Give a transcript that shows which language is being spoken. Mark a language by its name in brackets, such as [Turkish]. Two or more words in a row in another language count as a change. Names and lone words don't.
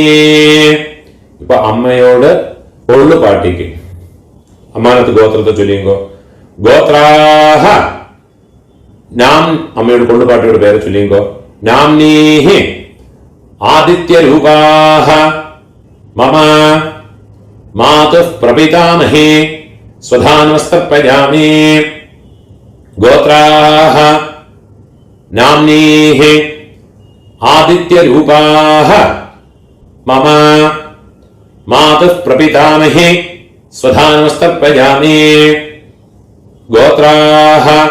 [Malayalam] ഇപ്പൊ അമ്മയോട് കൊള്ളുപാട്ടിക്ക് അമ്മാനത്ത് ഗോത്രത്തെ ചൊല്ലിയുമ്പോ ഗോത്രാഃ നാം അമ്മയോട് കൊള്ളുപാട്ടിയുടെ പേര് ചൊല്ലിയുമ്പോ [Sanskrit] നാംനീഃ ആദിത്യരൂപാഃ मम मातुः प्रपितामही स्वधानमस्तर्पयामि गोत्राः नाम्नीः आदित्यरूपाः मम मातुः प्रपितामही स्वधानमस्तर्पयामि गोत्राः